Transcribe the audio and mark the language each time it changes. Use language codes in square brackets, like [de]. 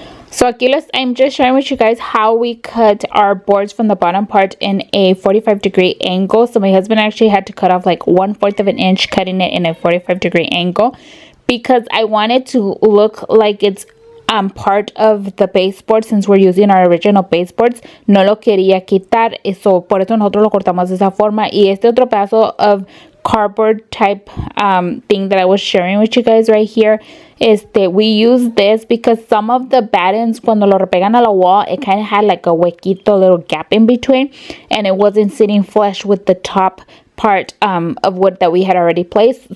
[en] So aquí I'm just sharing with you guys how we cut our boards from the bottom part in a 45-degree angle. So my husband actually had to cut off like 1/4 of an inch, cutting it in a 45-degree angle, because I wanted to look like it's part of the baseboard, since we're using our original baseboards. [es] No lo quería quitar, eso por eso nosotros lo cortamos de esa forma. Y este otro pedazo [en] of cardboard type thing that I was sharing with you guys right here, We use this because some of the battens, [es] cuando lo repegan a la [en] wall, it kind of had like a [es] huequito, [en] little gap in between, and it wasn't sitting flush with the top part of wood that we had already placed.